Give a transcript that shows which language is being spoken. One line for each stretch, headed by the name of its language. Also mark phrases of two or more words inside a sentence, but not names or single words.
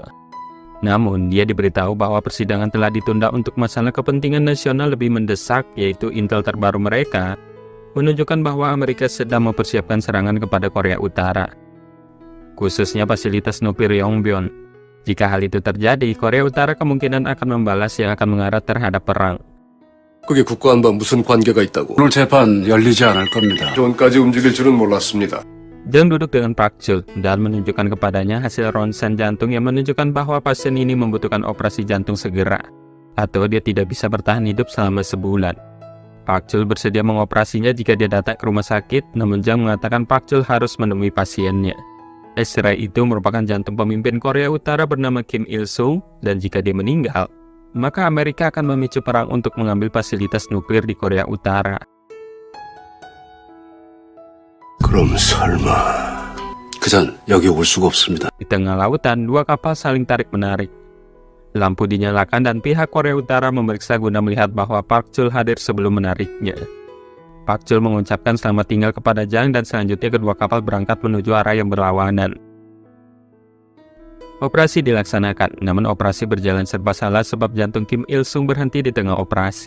Indonesian: Namun, dia diberitahu bahwa persidangan telah ditunda untuk masalah kepentingan nasional lebih mendesak, yaitu intel terbaru mereka menunjukkan bahwa Amerika sedang mempersiapkan serangan kepada Korea Utara, khususnya fasilitas nuklir Yongbyon. Jika hal itu terjadi, Korea Utara kemungkinan akan membalas yang akan mengarah terhadap perang.
Korean: 그게 국가안과 무슨 관계가 있다고? 오늘 재판 열리지 않을 겁니다. 전까지 움직일 줄은 몰랐습니다.
Indonesian: Jang duduk dengan Park Chul dan menunjukkan kepadanya hasil ronsen jantung yang menunjukkan bahwa pasien ini membutuhkan operasi jantung segera, atau dia tidak bisa bertahan hidup selama sebulan. Park Chul bersedia mengoperasinya jika dia datang ke rumah sakit, namun Jang mengatakan Park Chul harus menemui pasiennya. Serai itu merupakan jantung pemimpin Korea Utara bernama Kim Il-sung, dan jika dia meninggal, maka Amerika akan memicu perang untuk mengambil fasilitas nuklir di Korea Utara.
Korean: 그럼 설마 그전 여기 올 수가 없습니다.
Indonesian: Di tengah lautan, dua kapal saling tarik-menarik. Lampu dinyalakan dan pihak Korea Utara memeriksa guna melihat bahwa Park Chul hadir sebelum menariknya. Park Chul mengucapkan selamat tinggal kepada Jang dan selanjutnya kedua kapal berangkat menuju arah yang berlawanan. Operasi dilaksanakan, namun operasi berjalan serba salah sebab jantung Kim Il-sung berhenti di tengah operasi.